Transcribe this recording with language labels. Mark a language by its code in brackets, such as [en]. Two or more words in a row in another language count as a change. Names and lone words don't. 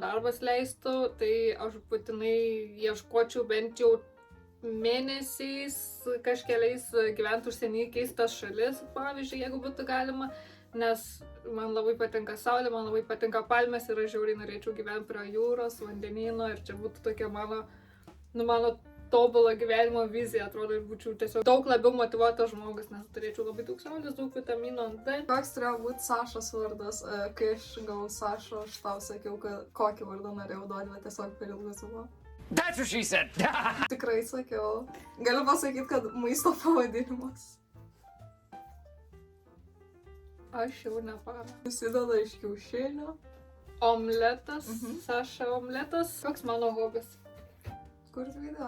[lt] darbas leistų, tai aš būtinai ieškočiau bent jau mėnesiais kažkeliais gyventi užsienį, keistas šalis, pavyzdžiui, jeigu būtų galima, nes man labai patinka saulė, man labai patinka palmės ir aš žiauriai norėčiau gyventi prie jūros, vandenyno ir čia būtų tokia mano tobulo gyvenimo vizija, atrodo, ir būčiau tiesiog daug labiau motyvuotas žmogus, nes turėčiau labai daug saulės, daug vitamino D. Koks turėjo būti Sašos vardas? Kai aš gavau Sašo, aš tau sakiau, kad kokį vardą norėjau duoti, bet tiesiog per ilgas buvo. [en] That's what she said. [lt] Tikrai sakiau. Galiu pasakyti, kad maisto pavadinimas. Aš jau nepamenu. Susideda iš kiaušinio. Omletas, Saša omletas. Koks mano hobis? Kur video?